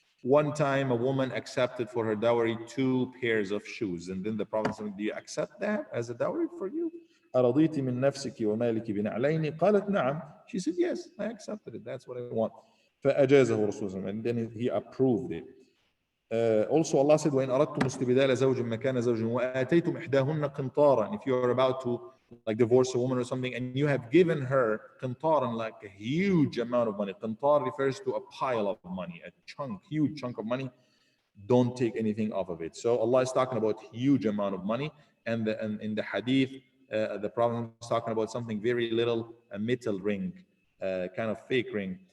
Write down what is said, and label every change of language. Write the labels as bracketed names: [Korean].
[English] One time a woman accepted for her dowry 2 pairs of shoes, and then the Prophet said, do you accept that as a dowry for you? [Arabic] أرضيت من نفسك ومالك بنعلين؟ قالت نعم. [English] She said, yes, I accepted it. That's what I want. [Arabic] فأجازه رسول الله, [English] and then he approved it. Also Allah said, [Arabic] وإن أردتم استبدال زوج مكان زوج وآتيتم إحداهن قنطارا. [English] If you are about to like divorce a woman or something, and you have given her qintaran, like a huge amount of money. Qintar refers to a pile of money, a chunk, huge chunk of money. Don't take anything off of it. So Allah is talking about huge amount of money, and in the hadith, the Prophet is talking about something very little, a metal ring, kind of fake ring.